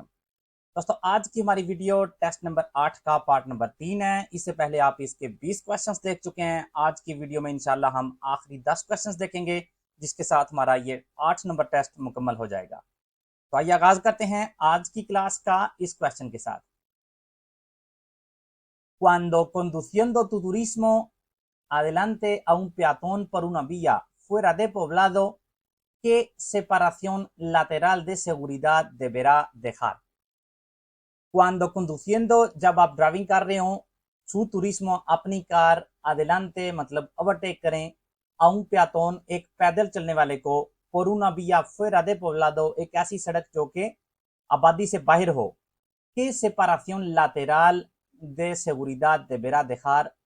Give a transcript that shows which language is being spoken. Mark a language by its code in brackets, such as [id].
[hi] दोस्तों, आज की हमारी वीडियो टेस्ट नंबर 8 का पार्ट नंबर 3 है। इससे पहले आप इसके 20 क्वेश्चंस देख चुके हैं। आज की वीडियो में इंशाल्लाह हम आखिरी 10 क्वेश्चंस देखेंगे, जिसके साथ हमारा ये 8 नंबर टेस्ट मुकम्मल हो जाएगा। तो आइए आगाज करते हैं आज की क्लास का इस क्वेश्चन के साथ। [es] Cuando conduciendo tu turismo adelante a un peatón por una vía fuera de poblado, ¿qué separación lateral de seguridad deberá dejar? Cuando conduciendo, [hi] जब आप ड्राइविंग कर रहे हो, [es] su turismo [hi] अपनी कार [es] adelante [hi] मतलब ओवरटेक करें, [es] a un peatón [hi] एक पैदल चलने वाले को, [es] por una vía fuera de poblado [hi] एक ऐसी सड़क जो कि आबादी से बाहर हो, [es] ¿qué separación lateral de seguridad deberá dejar?